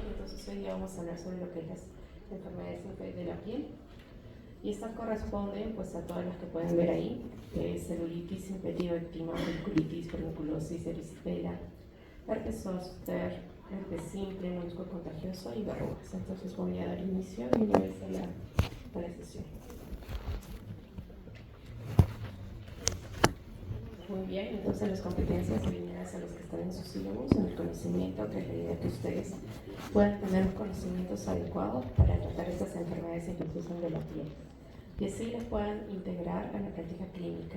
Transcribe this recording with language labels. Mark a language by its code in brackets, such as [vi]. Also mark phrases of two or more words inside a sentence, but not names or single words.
[es] Entonces hoy día vamos a hablar sobre lo que es las enfermedades de la piel. Y estas corresponden pues a todas las que pueden ver ahí, que es celulitis, impetigo-ectima, foliculitis, furunculosis, erisipela, herpes zóster, herpes simple, molusco contagioso y verrugas. Entonces voy a dar inicio de una vez a la sesión. Muy bien, entonces las competencias alineadas a los que están en sus sílabos, en el conocimiento, que es la idea que ustedes puedan tener los conocimientos adecuados para tratar estas enfermedades infecciosas de la piel y así las puedan integrar a la práctica clínica.